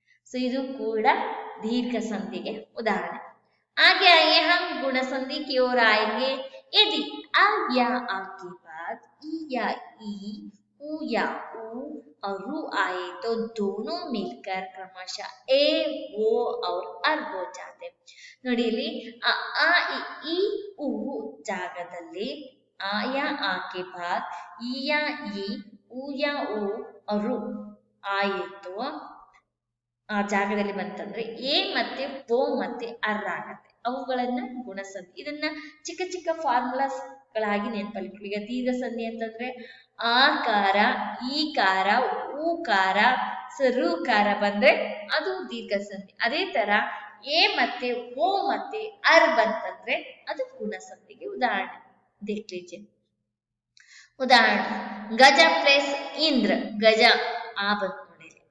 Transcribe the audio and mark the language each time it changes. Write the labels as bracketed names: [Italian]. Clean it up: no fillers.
[Kannada] So ಇದು ಕೂಡ [Hindi] दीर्घ संधि के उदाहरण। आगे आइए हम गुण संधि की ओर आएंगे। यदि आ या आ के बाद ई या ई, उ या उ और रू आए तो दोनों मिलकर क्रमशः ए, ओ और अर हो जाते। [Kannada] ನೋಡಿ ಇಲ್ಲಿ ಆ ಇ ಉ ಜಾಗದಲ್ಲಿ [Hindi] ಆ ಯಾ ಆ के बाद ಈ ಯಾ ಈ, ಉ ಯಾ ಉ और ರು [Kannada] ಆಯಿತು ಆ ಜಾಗದಲ್ಲಿ ಬಂತಂದ್ರೆ ಎ ಮತ್ತೆ ಓ ಮತ್ತೆ ಅರ್ ಆಗತ್ತೆ. ಅವುಗಳನ್ನ ಗುಣಸಂಧಿ. ಇದನ್ನ ಚಿಕ್ಕ ಚಿಕ್ಕ ಫಾರ್ಮುಲಾಸ್ ಗಳಾಗಿ ನೆನಪಲ್ಲಿ. ಈಗ ದೀರ್ಘ ಸಂಧಿ ಅಂತಂದ್ರೆ ಆಕಾರ, ಈಕಾರ, ಊಕಾರ, ಋಕಾರ ಬಂದ್ರೆ ಅದು ದೀರ್ಘ ಸಂಧಿ. ಅದೇ ತರ ಎ ಮತ್ತೆ ಓ ಮತ್ತೆ ಅರ್ ಬಂತಂದ್ರೆ ಅದು ಗುಣಸಂಧಿಗೆ ಉದಾಹರಣೆ. [Hindi] देख लीजिए उदाहरण, गज प्लस इंद्र गज आ [Kannada] ಬಂತು ನೋಡಿ.